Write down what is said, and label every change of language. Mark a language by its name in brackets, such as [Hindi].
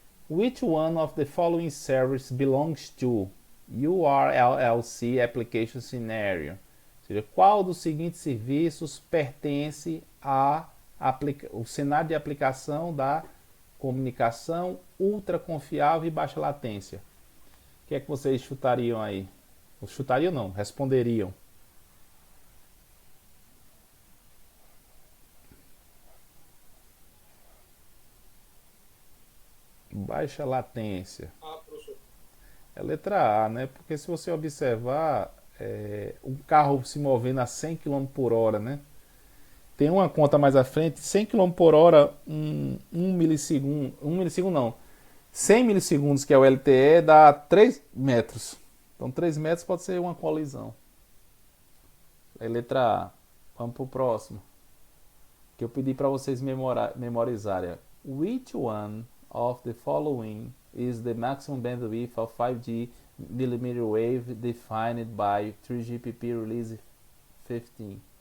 [English] Which one of the following services belongs to URLLC Application Scenario? [Portuguese] Ou seja, qual dos seguintes serviços pertence ao cenário de aplicação da comunicação ultra confiável e baixa latência? O que é que vocês chutariam aí? Ou chutariam não, responderiam. Baixa latência. Professor. É letra A, né? Porque se você observar, um carro se movendo a 100 km por hora, né? Tem uma conta mais à frente, 100 km por hora, 1 milissegundo, 1 milissegundo não, 100 milissegundos, que é o LTE, dá 3 metros. Então 3 metros pode ser uma colisão. É letra A. Vamos para o próximo. Que eu pedi para vocês memorizarem. [English] Which one of the following is the maximum bandwidth of 5G millimeter wave defined by 3GPP Release 15?